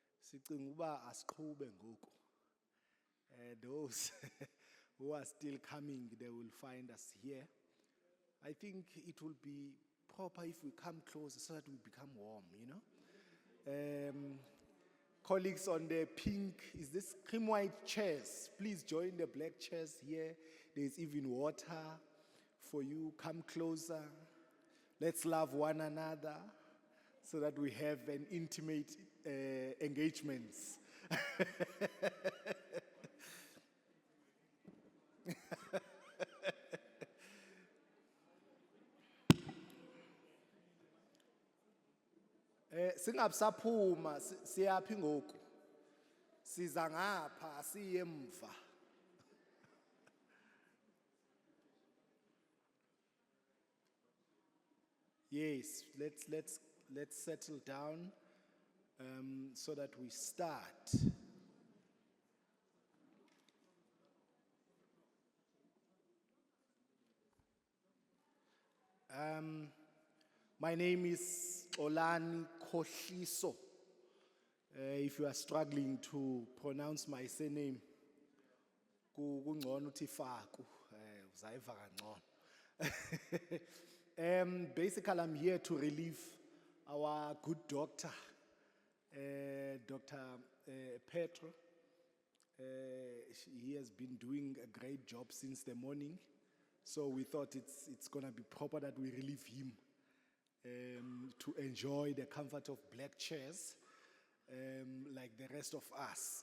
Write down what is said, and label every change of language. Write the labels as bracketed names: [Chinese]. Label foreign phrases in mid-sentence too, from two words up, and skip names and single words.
[Xhosa] sicinga uba asiqhube ngoku. [English] Those who are still coming, they will find us here. I think it will be proper if we come closer so that we become warm, you know. Colleagues on the pink, is this cream white chairs? Please join the black chairs here. There's even water for you. Come closer. Let's love one another so that we have an intimate engagements. [Xhosa] Singabusaphuma siyaphi ngoku. Siza ngapha siye emva. [English] Yes, let's settle down so that we start. My name is Olani Kohliso. If you are struggling to pronounce my surname, [Xhosa] kungcono uthi Faku, uzayiva kangcono. [English] Basically, I'm here to relieve our good doctor, Dr. Petro. He has been doing a great job since the morning, so we thought it's going to be proper that we relieve him to enjoy the comfort of black chairs like the rest of us.